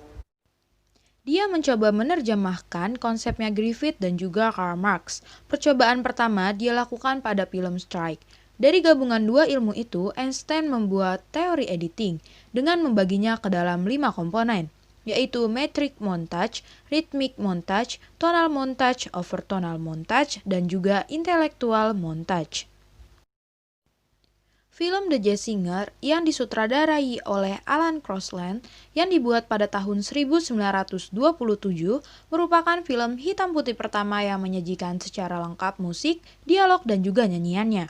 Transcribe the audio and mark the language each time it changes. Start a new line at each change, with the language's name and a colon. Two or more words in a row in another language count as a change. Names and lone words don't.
Indonesian: Dia mencoba menerjemahkan konsepnya Griffith dan juga Karl Marx. Percobaan pertama dia lakukan pada film Strike. Dari gabungan dua ilmu itu, Einstein membuat teori editing dengan membaginya ke dalam 5 komponen, yaitu
English: metric montage, rhythmic montage, tonal montage, overtonal montage,
Indonesian: dan juga
English: intellectual montage.
Indonesian: Film The Jazz Singer yang disutradarai oleh Alan Crosland yang dibuat pada tahun 1927 merupakan film hitam putih pertama yang menyajikan secara lengkap musik, dialog, dan juga nyanyiannya.